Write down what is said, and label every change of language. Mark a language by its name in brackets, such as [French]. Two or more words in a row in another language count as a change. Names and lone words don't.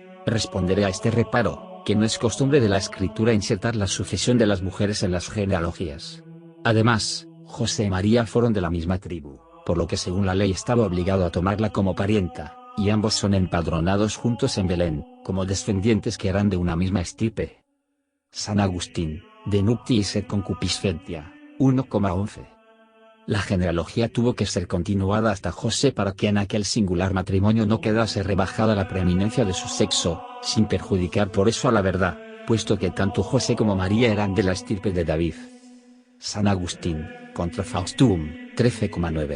[Spanish] Responderé a este reparo, que no es costumbre de la Escritura insertar la sucesión de las mujeres en las genealogías. Además, José y María fueron de la misma tribu, por lo que según la ley estaba obligado a tomarla como parienta, y ambos son empadronados juntos en Belén, como descendientes que eran de una misma estirpe. San Agustín, de nuptiis et concupiscentia, 1,11. La genealogía tuvo que ser continuada hasta José para que en aquel singular matrimonio no quedase rebajada la preeminencia de su sexo, sin perjudicar por eso a la verdad, puesto que tanto José como María eran de la estirpe de David. San Agustín, contra Faustum, 13,9.